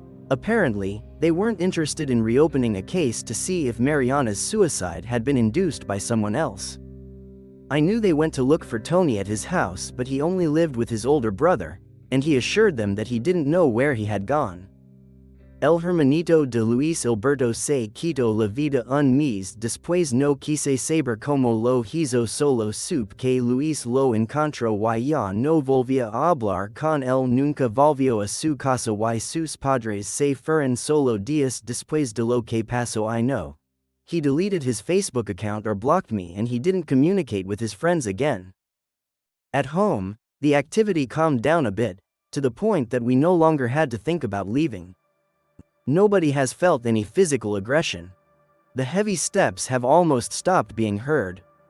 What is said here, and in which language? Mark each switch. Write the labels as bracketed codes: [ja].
[en] Apparently, they weren't interested in reopening a case to see if Mariana's suicide had been induced by someone else. I knew they went to look for Tony at his house, but he only lived with his older brother, and he assured them that he didn't know where he had gone. [es] El hermanito de Luis Alberto se quitó la vida un mes después no quise saber cómo lo hizo, solo supe que Luis lo encontró y ya no volvía a hablar con él nunca. Volvió a su casa y sus padres se fueron solo días después de lo que pasó. [en] I know. He deleted his Facebook account or blocked me, and he didn't communicate with his friends again. At home, the activity calmed down a bit, to the point that we no longer had to think about leaving. Nobody has felt any physical aggression. The heavy steps have almost stopped being heard.